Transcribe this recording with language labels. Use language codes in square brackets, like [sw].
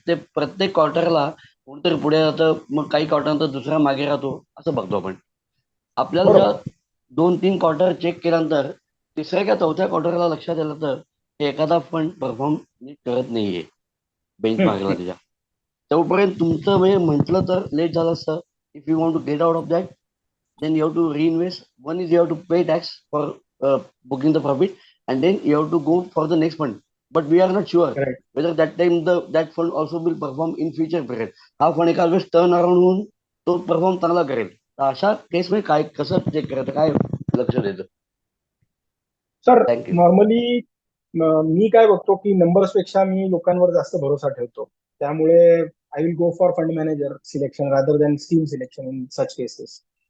[mr] ते प्रत्येक क्वार्टरला कोणतरी पुढे जातं, मग काही क्वार्टरनंतर दुसरा मागे राहतो, असं बघतो आपण. आपल्याला जर 2-3 क्वार्टर चेक केल्यानंतर तिसऱ्या किंवा चौथ्या क्वार्टरला लक्षात आलं तर एखादा फंड परफॉर्म करत नाहीये बेंचमार्कला त्याच्या. तोपर्यंत तुमचं म्हणजे म्हटलं तर लेट झालं असतं. [en] If you want to get out of that, then you have to reinvest. One is you have to pay tax for booking the profit, and then you have to go for the next fund. But we are not sure Correct. whether that time that fund also will perform in future period. [mr] हा fund एका वेळेस turn around होऊन तो perform चांगला करेल. तर अशा केसमध्ये काय कसं चेक करायचं, काय लक्ष द्यायचं? Sir thank you. नॉर्मली मी काय बघतो की नंबर्स पेक्षा मी लोकांवर जास्त भरोसा ठेवतो. त्यामुळे [en] I will go for fund manager selection rather than scheme selection in such cases.